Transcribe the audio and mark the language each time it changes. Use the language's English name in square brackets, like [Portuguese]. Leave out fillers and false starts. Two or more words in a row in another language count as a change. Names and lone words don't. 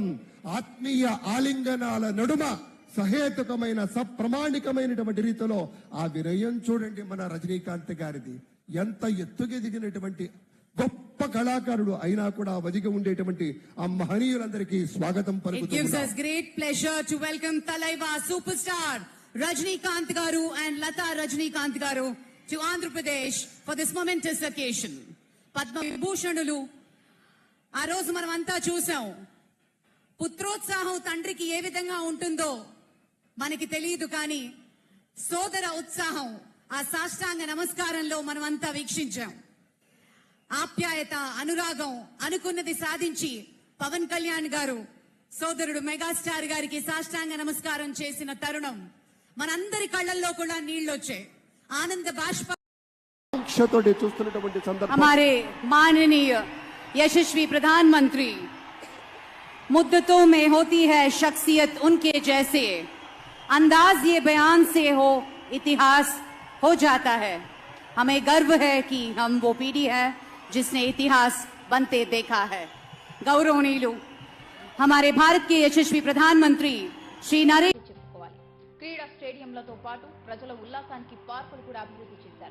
[Telugu] ఆత్మీయ ఆలింగనాల నడుమ సహేతుకమైన సప్రమాణికమైనటువంటి రీతిలో ఆ వినయం చూడండి మన రజనీకాంత్ గారిది. ఎంత ఎత్తుకెదిగినటువంటి గొప్ప కళాకారుడు అయినా కూడా వదిగి ఉండేటువంటి ఆ మహనీయులందరికీ స్వాగతం పలుకుతున్నాం. [English] It gives us great pleasure to welcome Talaiva superstar Rajnikant garu and Lata Rajnikant garu to Andhra Pradesh for this momentous occasion. [Telugu] Padma Vibhushanulu ఆ రోజు మనం అంతా చూసాం. పుత్రోత్సాహం తండ్రికి ఏ విధంగా ఉంటుందో మనకి తెలియదు, కానీ సోదర ఉత్సాహం ఆ సాష్టాంగ నమస్కారంలో మనం అంతా వీక్షించాం. ఆప్యాయత, అనురాగం, అనుకున్నది సాధించి పవన్ కళ్యాణ్ గారు సోదరుడు మెగాస్టార్ గారికి సాష్టాంగ నమస్కారం చేసిన తరుణం మనందరి కళ్ళల్లో కూడా నీళ్లొచ్చాయి. ఆనంద బాష్ప చూస్తున్నటువంటి సందర్భం [Hindi] हमारे माननीय यशस्वी प्रधानमंत्री, मुद्दतों में होती है शख्सियत उनके जैसे, अंदाज ये बयान से हो इतिहास हो जाता है. हमें गर्व है कि हम वो पीढ़ी है जिसने इतिहास बनते देखा है. गौरवनीलु हमारे भारत के यशस्वी प्रधानमंत्री श्री नरेंद्र [Telugu] క్రీడా స్టేడియంలతో పాటు ప్రజల ఉల్లాసానికి పార్కులు కూడా అభివృద్ధి చేశారు.